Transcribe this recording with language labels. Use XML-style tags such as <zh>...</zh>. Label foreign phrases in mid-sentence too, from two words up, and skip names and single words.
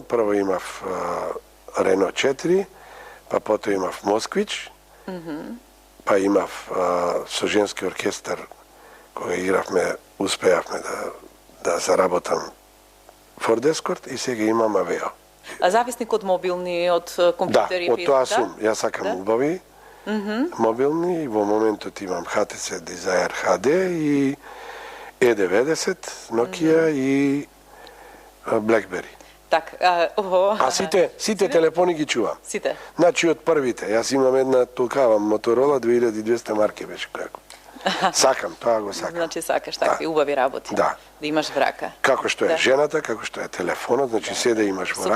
<mk>Прво имав Рено 4, па потоа имав Москвич, па имав со женски оркестар, кога игравме, успеавме да заработам Форд Ескорт и сега имам Авео. А зависник од мобилни, од Да, компјутери, од тоа да? сум. Јас сакам Да? убави, мобилни, и во моментот имам HTC Desire HD и E90, Nokia и BlackBerry. Так, А сите телефони ги чувам. Сите. Значи од првите, јас имам една толкава Motorola 2200 марки беше која. Сакам, тоа го сакам. Значи сакаш такви убави работи. Да. Да имаш врака. Како што е Да. жената, како што е телефонот, значи се да имаш во рака.</mk>